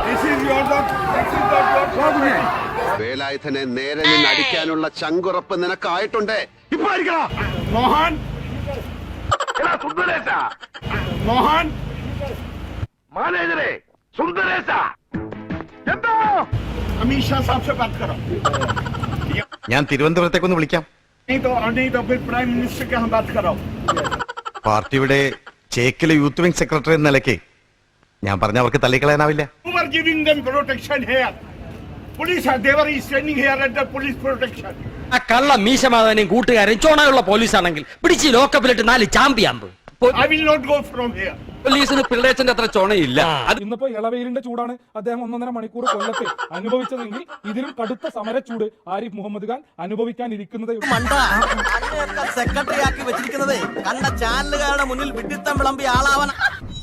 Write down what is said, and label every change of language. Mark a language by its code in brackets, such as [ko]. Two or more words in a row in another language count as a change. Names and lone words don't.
[ml] വേലായുധനെ നേരെ നിന്ന് അടിക്കാനുള്ള ചങ്കുറപ്പ് നിനക്കായിട്ടുണ്ട്. मोहन मोहन മാനേജരെ സുന്ദരേശ എന്താ [hi] अमित शाह साहब से बात करो. [ml] ഞാൻ തിരുവനന്തപുരത്തേക്കൊന്ന് വിളിക്കാം. [hi] नहीं तो फिर [en] prime minister [hi] के हम बात करो. [ml] പാർട്ടിയുടെ ചേക്കിലെ [en] youth wing secretary [ml] എന്ന നിലയ്ക്ക് ഞാൻ പറഞ്ഞ അവർക്ക് തള്ളിക്കളയാനാവില്ല. [en] You are giving them protection here. Police are they were standing here at the police protection. [ml] ആ കള്ള മീശമാധവനെയും കൂട്ടുകാരൻ ചോണയുള്ള പോലീസാണെങ്കിൽ പിടിച്ച് ലോക്കപ്പിലിട്ട് 4 ചാമ്പിയാമ്പ്. [en] I will not go from here. [ml] പോലീസിന് പിള്ളേച്ചന്റെ അത്ര ചോണയില്ല. ഇന്നിപ്പോ ഇളവെയിലിന്റെ ചൂടാണ് അദ്ദേഹം 1.5 മണിക്കൂർ കൊല്ലത്ത് അനുഭവിച്ചതെങ്കിൽ ഇതിലും കടുത്ത സമരച്ചൂട് ആരിഫ് മുഹമ്മദ് ഖാൻ അനുഭവിക്കാനിരിക്കുന്നത്. സെക്രട്ടറി ആക്കി വെച്ചിരിക്കുന്നത് കണ്ട ചാനലുകാരുടെ മുന്നിൽ വിഡിത്തം വിളമ്പി ആളാവാൻ.